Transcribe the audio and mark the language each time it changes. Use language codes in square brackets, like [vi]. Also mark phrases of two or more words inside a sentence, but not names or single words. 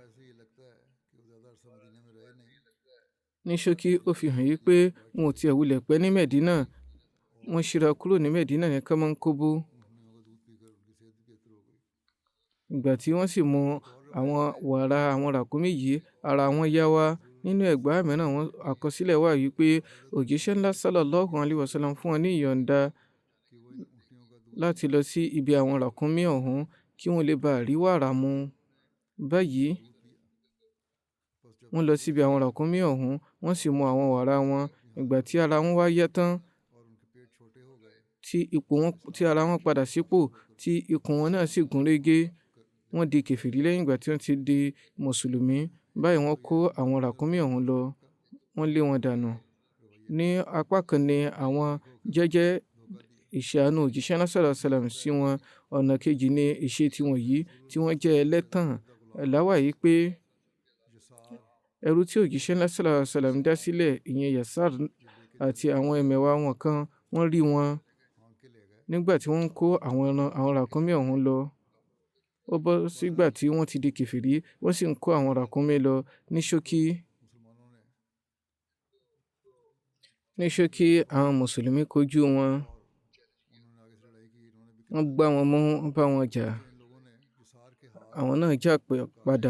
[yo] Ní ṣókí ó fi hàn yí pé wọn ò tiẹ̀ wulẹ̀ pẹ́ ní Mẹ̀dínà, wọ́n ṣíra kúrò ní Mẹ̀dínà ní kánmọ́nkóbó. Ìgbà tí wọ́n sì mu àwọn wàrà àwọn ràkúnmí yìí, ara wọn yá wá. Nínú ẹgbàá mìíràn wọn àkọsílẹ̀ wà wípé òjíṣẹ́ ńlá [ar] صلى الله عليه وسلم [yo] fún wọn ní ìyọ̀ǹda láti lọ sí ibi àwọn ràkúnmí ọ̀hún kí wọ́n lè bá rí wàrà mu. Báyìí wọ́n lọ síbi àwọn ràkúnmí ọ̀hún, wọ́n sì mu àwọn wàrà wọn. Ìgbà tí ara wọn wá yá tán, tí ara wọn padà sípò, tí ikùn wọn náà sì gún régé, wọ́n di kèfèrí lẹ́yìn ìgbà tí wọ́n ti di mùsùlùmí. Báyìí wọ́n kó àwọn ràkúnmí ọ̀hún lọ, wọ́n lé wọn dànù. Ní apá kan ni àwọn jẹ́jẹ́ ìṣàánú òjíṣẹ́ náà [ar] صلى الله عليه وسلم [yo] sí wọn. Ọ̀nà kejì ni ìṣe tiwọn yìí tí wọ́n jẹ́ ẹlẹ́tàn. Láwà yìí pé ẹrú tí òjíṣẹ́ náà [ar] صلى الله عليه وسلم [yo] dá sílẹ̀, ìyẹn Yasar àti àwọn ẹmẹ̀wà wọn kan, wọ́n rí wọn nígbà tí wọ́n ń kó àwọn ràkúnmí ọ̀hún lọ. Ó bọ́ sígbà tí wọ́n ti di kèfèrí, wọ́n sì ń kó àwọn ràkúnmí lọ. Ní ṣókí àwọn mùsùlùmí kojú wọn, wọ́n gbá wọn mú, wọ́n bá wọn jà, àwọn náà jà padà.